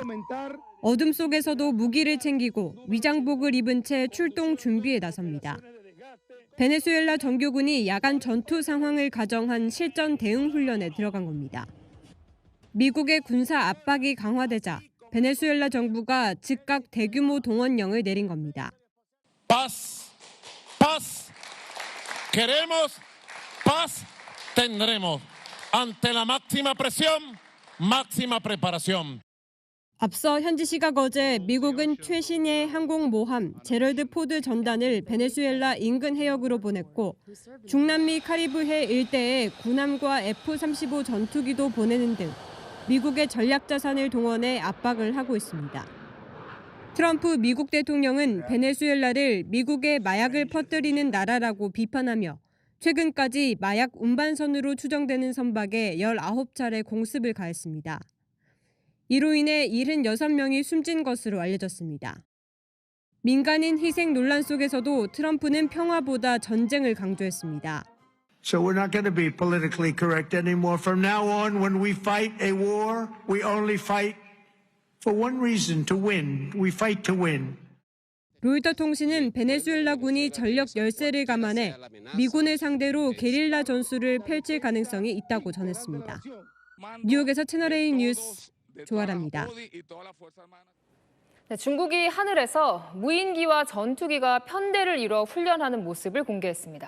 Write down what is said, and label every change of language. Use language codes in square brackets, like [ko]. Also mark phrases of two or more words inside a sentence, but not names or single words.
[ko] 어둠 속에서도 무기를 챙기고 위장복을 입은 채 출동 준비에 나섭니다. 베네수엘라 정규군이 야간 전투 상황을 가정한 실전 대응 훈련에 들어간 겁니다. 미국의 군사 압박이 강화되자 베네수엘라 정부가 즉각 대규모 동원령을 내린 겁니다. [es] Paz, paz, queremos paz, tendremos. Ante la máxima presión, máxima preparación. [ko] 앞서 현지 시각 어제 미국은 최신의 항공모함 제럴드 포드 전단을 베네수엘라 인근 해역으로 보냈고 중남미 카리브해 일대에 군함과 F-35 전투기도 보내는 등 미국의 전략 자산을 동원해 압박을 하고 있습니다. 트럼프 미국 대통령은 베네수엘라를 미국의 마약을 퍼뜨리는 나라라고 비판하며 최근까지 마약 운반선으로 추정되는 선박에 19차례 공습을 가했습니다. 이로 인해 76명이 숨진 것으로 알려졌습니다. 민간인 희생 논란 속에서도 트럼프는 평화보다 전쟁을 강조했습니다. [en] So we're not going to be politically correct anymore. From now on, when we fight a war, we only fight for one reason, to win. We fight to win. [ko] 로이터 통신은 베네수엘라 군이 전력 열세를 감안해 미군을 상대로 게릴라 전술을 펼칠 가능성이 있다고 전했습니다. 뉴욕에서 채널A 뉴스 조아라입니다. 네, 중국이 하늘에서 무인기와 전투기가 편대를 이뤄 훈련하는 모습을 공개했습니다.